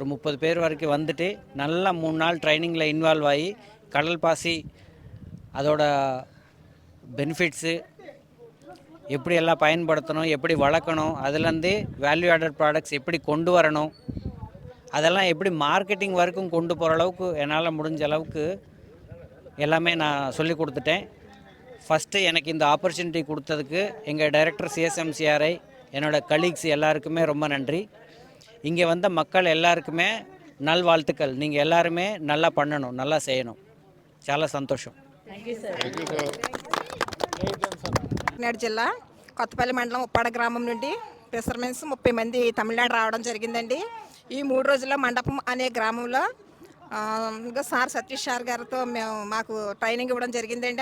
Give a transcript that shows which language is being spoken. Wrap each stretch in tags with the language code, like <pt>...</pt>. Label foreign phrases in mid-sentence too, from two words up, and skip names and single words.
<ta>30 பேர் வரைக்கும் வந்துட்டு நல்லா 3 நாள் ட்ரைனிங்கில் இன்வால்வ் ஆகி கடல் பாசி அதோட பெனிஃபிட்ஸு எப்படி எல்லாம் பயன்படுத்தணும், எப்படி வளர்க்கணும், அதுலேருந்து</ta> <en>value added products</en> <ta>எப்படி கொண்டு வரணும், அதெல்லாம் எப்படி மார்க்கெட்டிங் வரைக்கும் கொண்டு போகிற அளவுக்கு என்னால் முடிஞ்ச அளவுக்கு எல்லாமே நான் சொல்லி கொடுத்துட்டேன். ஃபஸ்ட்டு எனக்கு இந்த ஆப்பர்ச்சுனிட்டி கொடுத்ததுக்கு எங்கள் டைரக்டர் சிஎஸ்எம்சிஆர்ஐ, என்னோடய கலீக்ஸ் எல்லாருக்குமே ரொம்ப நன்றி. இங்கே வந்த மக்கள் எல்லாருக்குமே நல்வாழ்த்துக்கள். நீங்கள் எல்லாருமே நல்லா பண்ணணும், நல்லா செய்யணும்.</ta> <te>చాలా సంతోషం. కాకినాడ జిల్లా కొత్తపల్లి మండలం ఉప్పాడ గ్రామం నుండి ఫిషర్మెన్స్ 30 మంది తమిళనాడు రావడం జరిగిందండి. ఈ 3 రోజుల్లో మండపం అనే గ్రామంలో ఇంకా సార్ సతీష్ సార్ గారితో మాకు ట్రైనింగ్ ఇవ్వడం జరిగిందండి.</te>